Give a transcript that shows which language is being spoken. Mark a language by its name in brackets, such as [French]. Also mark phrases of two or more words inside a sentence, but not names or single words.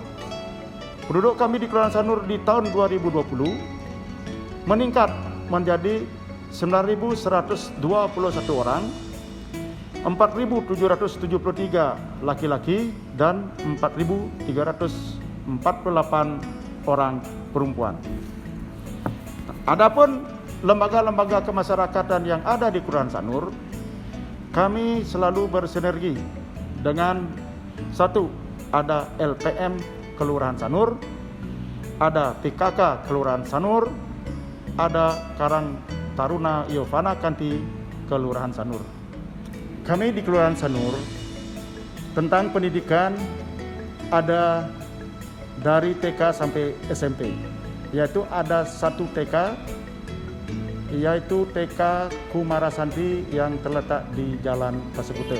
[Indonesian] Penduduk kami di Kelurahan Sanur di tahun 2020 meningkat menjadi 9.121 orang, 4.773 laki-laki dan 4.348 orang perempuan. Adapun lembaga-lembaga kemasyarakatan yang ada di Kelurahan Sanur, kami selalu bersinergi dengan 1. Ada LPM Kelurahan Sanur, ada PKK Kelurahan Sanur, ada Karang Taruna Yovana Kanti Kelurahan Sanur. Kami di Kelurahan Sanur tentang pendidikan ada dari TK sampai SMP, yaitu ada 1 TK, yaitu TK Kumarasanti yang terletak di Jalan Pasukute.